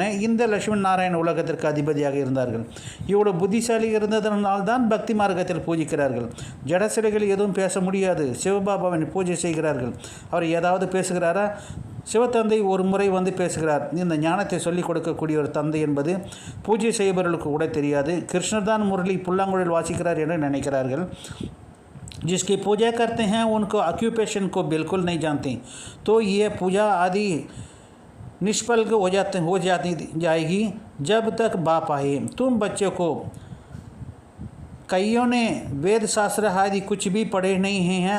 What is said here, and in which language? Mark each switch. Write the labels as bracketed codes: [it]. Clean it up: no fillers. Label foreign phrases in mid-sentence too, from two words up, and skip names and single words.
[ta] இந்த லட்சுமி நாராயண உலகத்திற்கு அதிபதியாக இருந்தார்கள். இவ்வளோ புத்திசாலி இருந்ததனால்தான் பக்தி மார்க்கத்தில் பூஜிக்கிறார்கள். ஜட சிலைகள் எதுவும் பேச முடியாது. சிவபாபாவின் பூஜை செய்கிறார்கள். அவர் ஏதாவது பேசுகிறாரா? சிவத்தந்தை ஒரு முறை வந்து பேசுகிறார். இந்த ஞானத்தை சொல்லிக் கொடுக்கக்கூடிய ஒரு தந்தை என்பது பூஜை செய்பவர்களுக்கு கூட தெரியாது. கிருஷ்ணர் தான் முரளி புல்லாங்குழல் வாசிக்கிறார் என்று நினைக்கிறார்கள். [hi] जिसकी पूजा करते हैं उनको ऑक्यूपेशन को बिल्कुल नहीं जानते, तो ये पूजा आदि निष्फल हो जाएगी जब तक बाप आए। तुम बच्चों को कईयों ने वेद शास्त्र आदि कुछ भी पढ़े नहीं हैं।